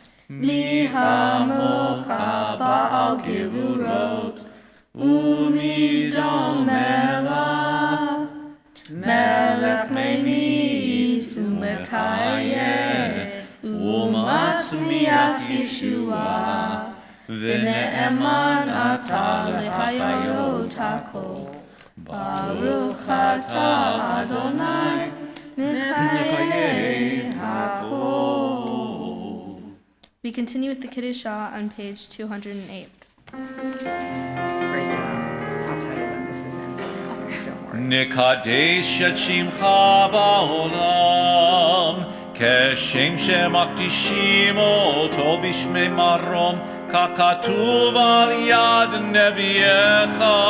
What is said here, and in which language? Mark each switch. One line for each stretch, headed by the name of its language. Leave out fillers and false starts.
Hebrew: מי המוך בעל גבורות, ומי דומה לה, מלך ממית ומקיים, ומצמיח ישועה. ונאמן אתה להחיות הכל, ברוך אתה אדוני מחיי הכל.
English: We continue with the Kiddushah on page 208. Great job. I'll tell you when this is ending. Don't worry.
Hebrew: נקדש את שמך בעולם, כשם שמקדישים אותו בשמי מרום, ככתוב על יד נביאך,